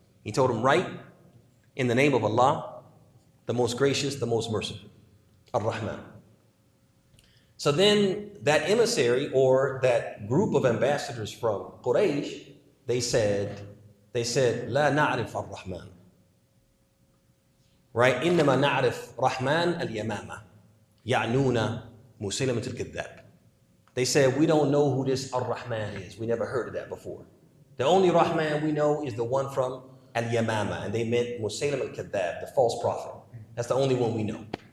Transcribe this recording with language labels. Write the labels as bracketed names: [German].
[English] He told him, write in the name of Allah, the most gracious, the most merciful, Ar-Rahman. So then that emissary or that group of ambassadors from Quraysh, they said, [Arabic] La na'rif Ar-Rahman. [English] Right? [Arabic] إنما نعرف رحمن اليمامة يعنون مسيلمة الكذاب. [English] They said, we don't know who this Ar-Rahman is. We never heard of that before. The only Rahman we know is the one from Al-Yamama, and they meant Musaylim al-Kadhab, the false prophet. That's the only one we know.